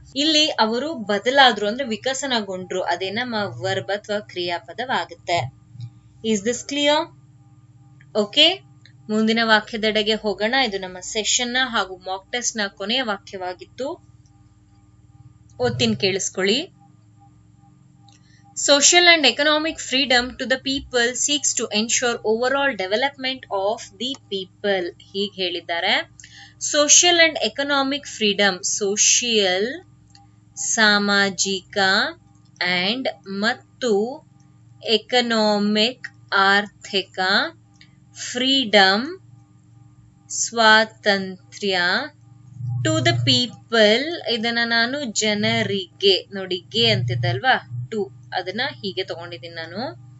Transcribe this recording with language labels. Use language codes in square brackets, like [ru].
[kn] ಇಲ್ಲಿ ಅವರು ಬದಲಾದ್ರು ಅಂದ್ರೆ ವಿಕಸನಗೊಂಡ್ರು, ಅದೇ ನಮ್ಮ ವರ್ಬ್ ಅಥವಾ ಕ್ರಿಯಾಪದವಾಗುತ್ತೆ. [en] Is this clear? [kn] ಓಕೆ, ಮುಂದಿನ ವಾಕ್ಯದೆಡೆಗೆ ಹೋಗೋಣ. ಇದು ನಮ್ಮ ಸೆಷನ್ ನ ಹಾಗೂ ಮಾಕ್ ಟೆಸ್ಟ್ ನ ಕೊನೆಯ ವಾಕ್ಯವಾಗಿತ್ತು. ಓದ್ತೀನಿ, ಕೇಳಿಸ್ಕೊಳ್ಳಿ. [en] Social and economic freedom to the people seeks to ensure overall development of the people. [kn] ಹೀಗೆ ಹೇಳಿದ್ದಾರೆ. [en] social and economic freedom, [kn] social ಸಾಮಾಜಿಕ ಅಂಡ್ ಮತ್ತು ಎಕನಾಮಿಕ್ ಆರ್ಥಿಕ, ಫ್ರೀಡಮ್ ಸ್ವಾತಂತ್ರ್ಯ, ಟು ದ ಪೀಪಲ್ ಇದನ್ನ ನಾನು ಜನರಿಗೆ, ನೋಡಿ ಗೆ ಅಂತಿದ್ದಲ್ವಾ, ಟು ಅದನ್ನ ಹೀಗೆ ತಗೊಂಡಿದ್ದೀನಿ ನಾನು.